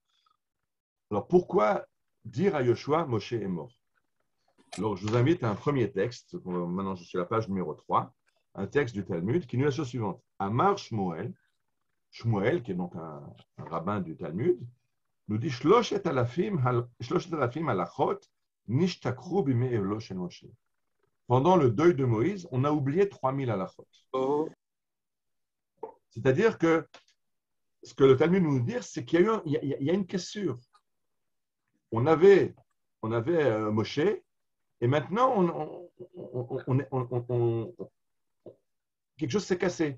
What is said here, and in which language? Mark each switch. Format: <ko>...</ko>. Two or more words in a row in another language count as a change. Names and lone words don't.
<fr>Alors, pourquoi dire à Yoshua, Moshe est mort? Alors, je vous invite à un premier texte. Maintenant, je suis à la page numéro 3. Un texte du Talmud qui nous dit la chose suivante.</fr> <he>אמר שמואל,</he> <fr>qui est donc un rabbin du Talmud, nous dit</fr> <he>שלושת אלפים הלכות נשתכחו בימי אבלו של משה.</he> <fr>Pendant le deuil de Moïse, on a oublié 3000 halachot. C'est-à-dire que ce que le Talmud nous dit, c'est qu'il y a une cassure. On avait Moshe, et maintenant, quelque chose s'est cassé.</fr>